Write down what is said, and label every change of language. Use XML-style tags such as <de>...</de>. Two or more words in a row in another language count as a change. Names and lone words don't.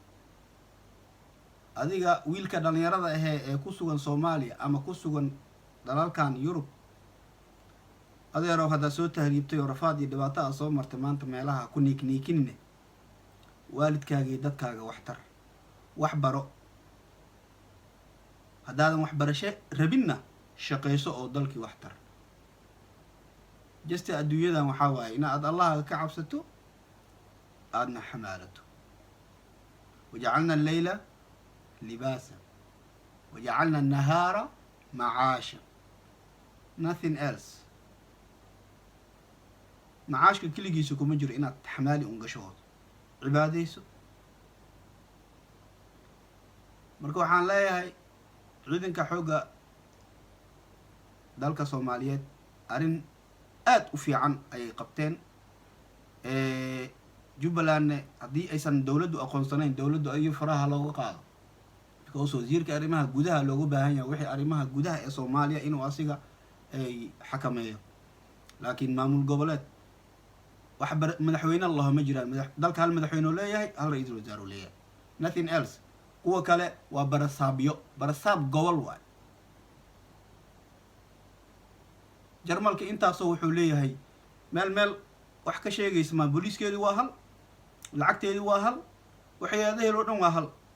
<so>adiga wiilka dhalinyarada ahee ee ku sugan soomaaliya ama ku sugan dalalkan yurub adeerow haddaad soo tahriibtay oo rafaad iyo dhibaato aad soo martay maanta meelaha ku niikniikinne waalidkaaga iyo dadkaaga waxtar wax baro haddaadan waxbarasho rabinna shaqayso oo dalkii waxtar jasta adduunyadan waxaa waaye inaad allahaga ka cabsato aadna xamaalato</so> <ar>وجعلنا الليل لباسا وجعلنا النهار معاشا</ar> <en>nothing else</en> <so>macaashka keligiisa kuma jiro inaad xamaali un gashahoodo cibaadayso marka waxaan leeyahay ciidanka xoogga dalka soomaaliyeed arrin aada u fiican ayay qabteen jubbalandne haddii aysan dowladdu aqoonsanayn dowladdu ayuu faraha looga qaado because wasiirka arrimaha gudaha looga baahan yahay wixii arrimaha gudaha ee soomaaliya inuu asiga ay xakameeyo laakiin maamul goboleed wax madaxweyne allaho ma jiraan dalka hal madaxweyneu leeyahay hal ra-iisul wasaareu leeyahay</so> <en>nothing else</en> <so>kuwa kale waa barasaab gobol waay jarmalka intaasoo wuxuu leeyahay meel wax ka sheegaysa maa booliiskeedii waa hal lacagteedii waa hal waxyaadahel oo dhan waa hal</so>